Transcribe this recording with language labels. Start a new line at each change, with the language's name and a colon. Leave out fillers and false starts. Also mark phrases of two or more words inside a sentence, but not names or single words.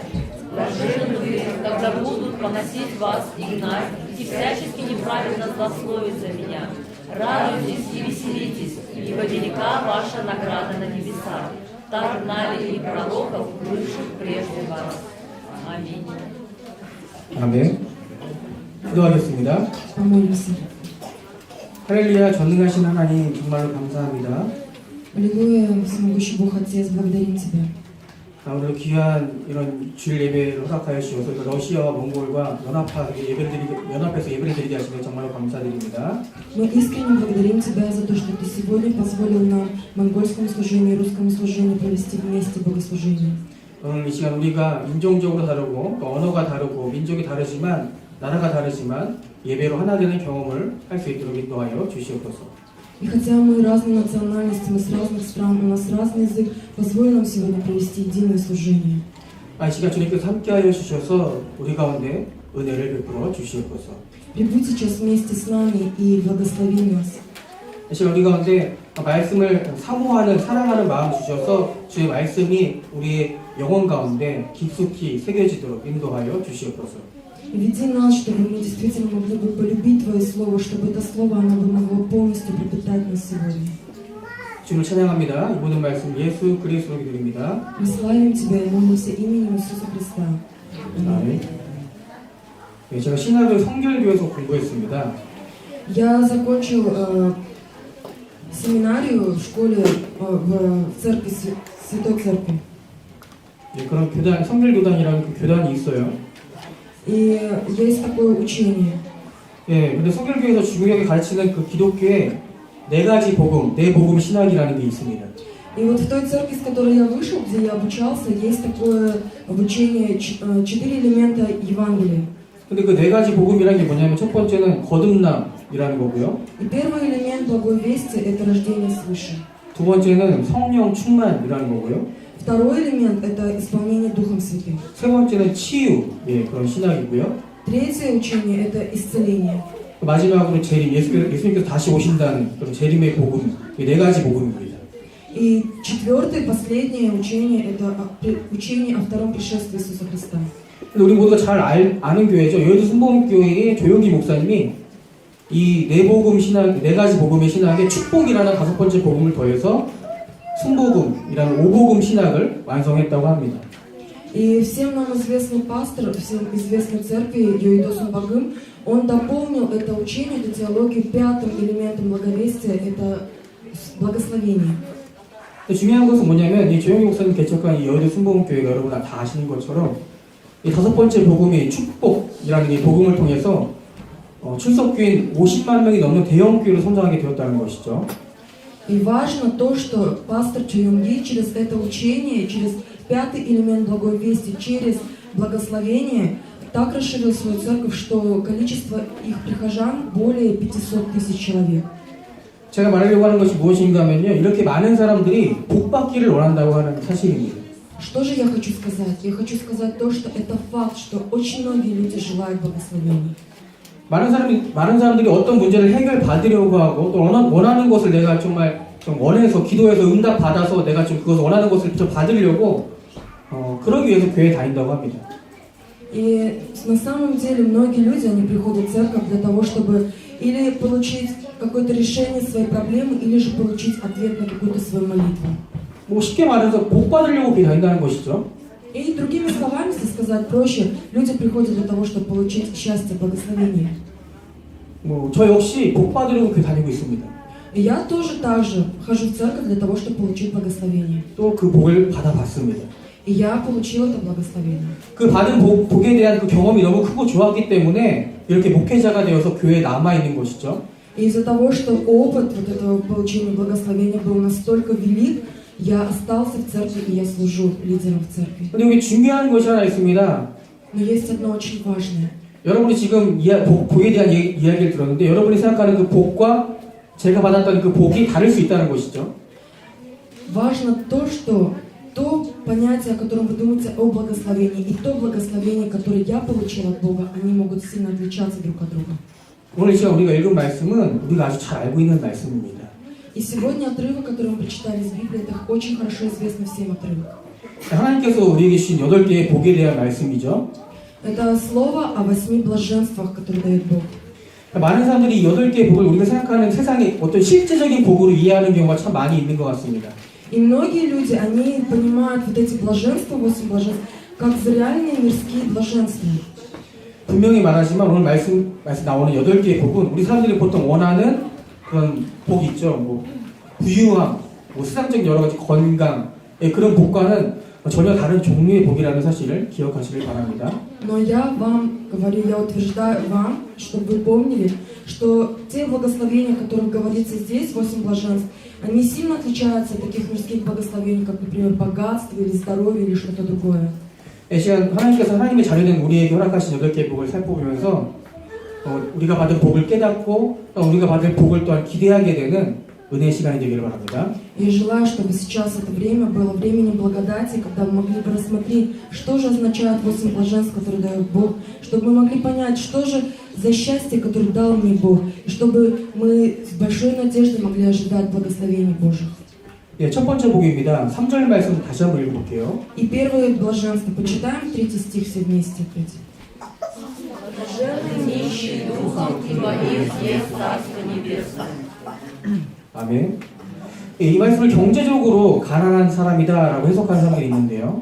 Russian: Блаженны вы, когда будут поносить вас и гнать, и всячески неправедно злословить за меня. Радуйтесь и веселитесь, ибо велика ваша награда на небесах. Так гнали и пророков, бывших прежде вас. Аминь.
Korean: 아멘. 기도하겠습니다.
Russian: помолимся.
Korean: 할렐루야, 전능하신 하나님 정말로 감사합니다.
Russian: Аллилуйя, всемогущий Бог Отец, благодарим Тебя.
Korean: 오늘 귀한 이런 주일 예배를 허락하여 주셔서 러시아와 몽골과 연합해서 예배를 드리게 하시면 정말로 감사드립니다.
Russian: Мы искренне благодарим Тебя за то, что Ты сегодня позволил нам монгольскому служению и русскому служению провести вместе богослужение.
Korean: 오늘 이 시간 우리가 인종적으로 다르고 또 언어가 다르고 민족이 다르지만 나라가 다르지만 예배로 하나 되는 경험을 할 수 있도록 인도하여 주시옵소서.
Russian: И хотя мы разные национальности, мы с разных стран, у нас разный язык, позволь нам сегодня провести единое служение.
Korean: 이 시간 주님께서 함께하여 주셔서 우리 가운데 은혜를 베풀어 주시옵소서.
Russian: Прибудь сейчас вместе с нами и благослови нас.
Korean: 이 시간 우리 가운데 말씀을 사모하는 사랑하는 마음 주셔서 주의 말씀이 우리의 영혼 가운데 깊숙이 새겨지도록 인도하여 주시옵소서. Веди нас, чтобы мы действительно могли бы полюбить Твое Слово, чтобы это Слово, оно бы могло полностью пропитать нас сегодня. 주님을 찬양합니다. 이 모든 말씀 예수 그리스도로 기도드립니다.
Russian: Мы славим Тебя и молимся именем Иисуса Христа.
Korean: 아멘. 네, 제가 신학을 성결교에서 공부했습니다.
Russian: Я закончил семинарию в школе, в церкви, Святой Церкви.
Korean: 네, 그런 교단, 성결교단이라는 그 교단이 있어요.
Russian: И есть такое учение.
Korean: 예, 근데 성결교에서 중요하게 가르치는 그 기독교의 네 가지 복음, 네 복음 신학이라는 게 있습니다.
Russian: И вот в той церкви, с которой я вышел, где я обучался, есть такое обучение, 4 элемента Евангелия.
Korean: 근데 그 네 가지 복음이라는 게 뭐냐면 첫 번째는 거듭남이라는 거고요.
Russian: И первый элемент Благой Вести – это рождение свыше.
Korean: 두 번째는 성령 충만이라는 거고요.
Russian: Второй элемент – это исполнение Духом Святым.
Korean: 세 번째는 치유, 예, 그런 신학이고요.
Russian: Третье учение – это исцеление.
Korean: 마지막으로 재림, 예수님께서 다시 오신다는 그런 재림의 복음, 이 네 가지 복음입니다.
Russian: И четвертое, последнее учение – это учение о втором пришествии Иисуса Христа.
Korean: 우리 모두가 잘 아는 교회죠. 여의도 순복음교회의 조용기 목사님이 이 네 복음 신학, 네 가지 복음의 신학에 축복이라는 5번째 복음을 더해서 순복음이라는 5복음 신학을 완성했다고 합니다.
Russian: И всем нам известный пастор, всем известной церкви Йоидосум Багым, он дополнил это учение, эту теологию пятым элементом благовестия, это благословение.
Korean: 근데 중요한 것은 뭐냐면 이 조영희 목사님 개척한 이 여의도 순복음교회가 여러분 다 아시는 것처럼 이 다섯 번째 복음이 축복이라는 이 복음을 통해서 출석교인 50만 명이 넘는 대형 교회로 성장하게 되었다는 것이죠.
Russian: И важно то, что пастор Чуюнги через это учение, через пятый элемент благой вести, через благословение, так расширил свою церковь, что количество их прихожан более 500 тысяч человек.
Korean: 제가 말하려고 하는 것이 무엇인가 하면요. 이렇게 많은 사람들이 복받기를 원한다고 하는 사실입니다.
Russian: Что же я хочу сказать? Я хочу сказать то, что это факт, что очень многие люди желают благословений.
Korean: 많은 사람들이 어떤 문제를 해결받으려고 하고 또 원하는 것을 내가 정말 좀 원해서 기도해서 응답 받아서 내가 좀 그것을 원하는 것을 좀 받으려고 그러기 위해서 교회에 다닌다고 합니다.
Russian: И на самом деле многие люди, они приходят в церковь для того, чтобы или получить какое-то решение своей проблемы, или же получить ответ на какую-то свою молитву.
Korean: 뭐 쉽게 말해서 복 받으려고 교회 다닌다는 것이죠.
Russian: И другими словами, если сказать проще, люди приходят для того, чтобы получить счастье, благословение.
Korean: 저 역시 복 받으려고 교회 다니고 있습니다.
Russian: И я тоже так же хожу в церковь для того, чтобы получить благословение.
Korean: 또 그 복을 받아봤습니다.
Russian: И я получила это благословение.
Korean: 그 받은 복에 대한 그 경험이 너무 크고 좋았기 때문에 이렇게 목회자가 되어서 교회에 남아있는 것이죠.
Russian: И из-за того, что опыт вот этого получения благословения был настолько велик, я остался в церкви и я служу лидером в церкви.
Korean: 근데 여기 중요한 것이 하나 있습니다.
Russian: Но есть одно очень важное.
Korean: 여러분이 지금 복에 대한 이야기를 들었는데 여러분이 생각하는 그 복과 제가 받았던 그 복이 다를 수 있다는 것이죠.
Russian: Важно то, что то понятие, о котором вы думаете о благословении, и то благословение, которое я получила от Бога, они могут сильно отличаться друг от друга.
Korean: 오늘 시간 우리가 읽은 말씀은 우리가 아주 잘 알고 있는 말씀입니다.
Russian: И сегодня отрывок, который мы прочитали из Библии, это очень хорошо известный всем отрывок.
Korean: 하나님께서 우리에게 주신 8개의 복에 대한 말씀이죠.
Russian: Это слово о 8 блаженствах, которые дает Бог.
Korean: 많은 사람들이 이 8개의 복을 우리가 생각하는 세상의 어떤 실제적인 복으로 이해하는 경우가 참 많이 있는 것 같습니다.
Russian: И многие люди, они понимают вот эти блаженства, 8 блаженств, как за реальные мирские блаженства.
Korean: 분명히 말하지만 오늘 말씀 나오는 8개의 복은 우리 사람들이 보통 원하는 그런 복이 있죠. 뭐 부유함, 뭐 세상적인 여러 가지 건강, 그런 복과는 전혀 다른 종류의 복이라는 사실을 기억하시길 바랍니다.
Russian: Но я вам говорю, я утверждаю вам, чтобы вы помнили, что те благословения, о которых говорится здесь, 8 блаженств, они сильно отличаются от таких мирских благословений, как, например, богатство или здоровье или что-то другое.
Korean: 이 시간 하나님께서 하나님의 자녀된 우리에게 허락하신 8개의 복을 살펴보면서 우리가 받은 복을 깨닫고 또 우리가 받을 복을 또한 기대하게 되는 은혜의 시간이 되기를 바랍니다.
Russian: Я желаю, чтобы сейчас это время было временем благодати, когда мы могли бы рассмотреть, что же означают 8 блаженств, которые дает Бог, чтобы мы могли понять, что же за счастье, которое дал мне Бог, и чтобы мы с большой надеждой могли ожидать благословений Божьих.
Korean: 예, 첫 번째 복입니다. 3절 말씀 다시 한번 읽어볼게요.
Russian: И первое блаженство. Почитаем 3 стих все вместе опять. Блаженны нищие духом, ибо их есть Царство Небесное.
Korean: 아멘. 예, 이 말씀을 경제적으로 가난한 사람이다라고 해석하는 사람들이 있는데요.